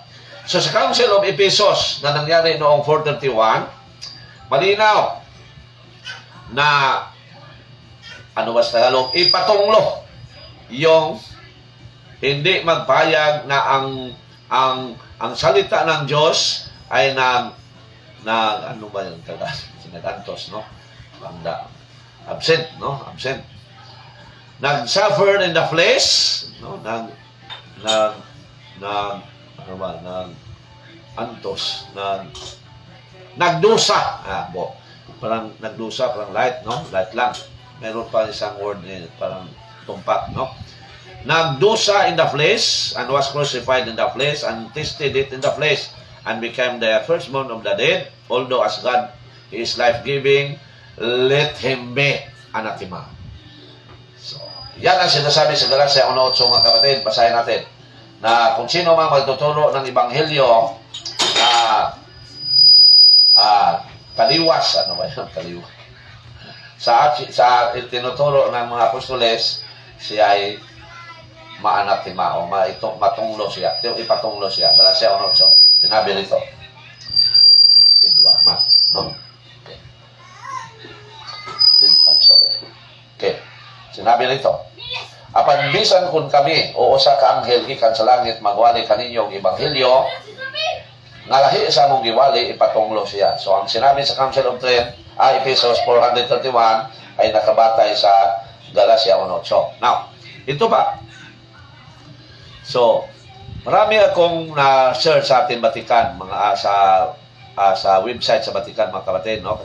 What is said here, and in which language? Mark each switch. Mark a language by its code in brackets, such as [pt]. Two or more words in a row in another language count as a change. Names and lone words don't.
[tl] So sa Council of Ephesus na nangyari noong 431, malinaw na ipatunglo yung hindi magpayag na ang salita ng Diyos ay nag-antos, no? Absent, no? Absent. Nag-suffer [en] in the flesh, [tl] no? Nagdusa. Parang nagdusa, parang light, no? Light lang. Meron pa isang word parang tumpak, no? [en] Nagdusa in the flesh and was crucified in the flesh and tasted it in the flesh and became the firstborn of the dead. Although as God He is life-giving, let Him be anathema. [tl] So, yan ang sinasabi sa Galatia 1:8, mga kapatid. Basahin natin na kung sino mang magtuturo ng Ebanghelyo taliwas, ano ba yun? Taliwas. Sa tinuturo ng mga apostoles, siya ay maanathema o matunglo siya. Ipatunglo siya. Galatia 1:8. Sinabi rito. No? Okay. Sinabi rito. [ceb] Apan bisan kun kami o usa ka anghel gikan sa langit magwali kaninyong ebanghelyo nga lahi sa among giwali ipatunglo siya. [tl] So ang sinabi sa Council of Trent, Ephesus 431 ay nakabatay sa Galatia 1:8. Now, ito ba? So, marami akong na-search sa ating Vatican, mga sa website sa Vatican, mga kapatid, no?